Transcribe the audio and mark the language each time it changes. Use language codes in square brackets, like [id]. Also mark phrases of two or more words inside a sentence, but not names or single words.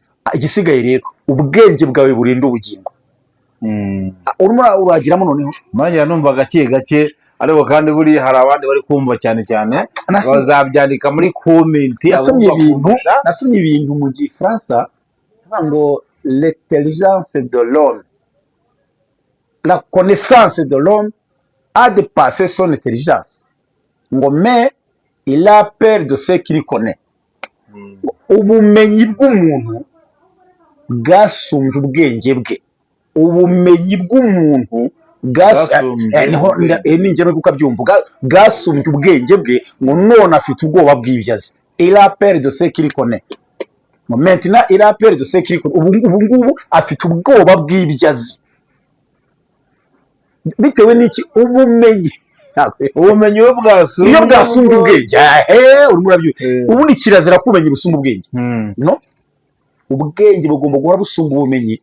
[rw] Igisigaye rero ubwenge bwawe burinda ubugingo. Urimo uragiramo noneho manjye numva gake gake, ariko kandi buri hari abandi bari kumva cyane cyane bazabyandika muri comment. Nasomye ibintu mu Gifaransa ngo [fr] l'intelligence de l'homme, la connaissance de l'homme a dépassé son intelligence, ngo mais il a peur de ce qu'il connaît. [rw] Ubumenyi bw'umuntu bwasumbye ubwenge bwe. Ubumenyi bw'umuntu n'ingero kuko abyumva bwasumbye ubwenge bwe, ngo none afite ubwoba bw'ibyazi. [fr] Il a peur de ce qu'il connaît. Maintenant il a peur de ce qu'il connaît. [rw] Ubu ngubu afite ubwoba bw'ibyazi. Bitewe n'iki? Ubumenyi we bwasumbye, iyo bwasumbye ubwenge, urimo urabyumva. Ubundi kirazira kumenya busumba ubwenge, no, ubwenge bugomba guhora busumba ubumenyi.